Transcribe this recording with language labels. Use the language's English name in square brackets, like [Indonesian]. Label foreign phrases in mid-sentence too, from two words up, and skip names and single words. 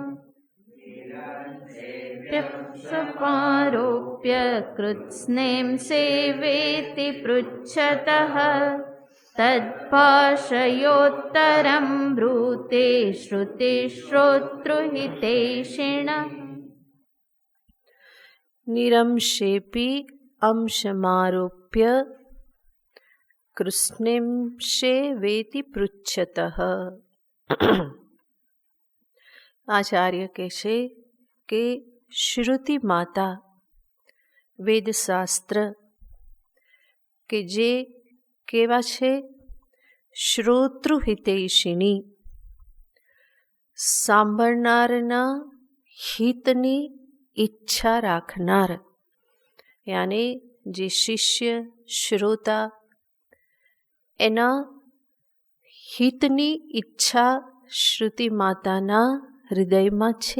[Sanskrit] समारोप्य कृत्स्नेंशेवेति पृच्छतः तद्भाषयोत्तरं ब्रूते श्रुतिश्रोतृहितैषिणः. निरंशेपि अंशमारोप्य कृत्स्नेंशेवेति पृच्छतः. [Gujarati] આચાર્ય કહે છે કે શ્રુતિ માતા વેદશાસ્ત્ર કે જે કેવા છે? શ્રોતૃહિતૈષિણી, સાંભળનારના હિતની ઈચ્છા રાખનાર, યાને જે શિષ્ય શ્રોતા એના હિતની ઈચ્છા શ્રુતિ માતાના હૃદયમાં છે.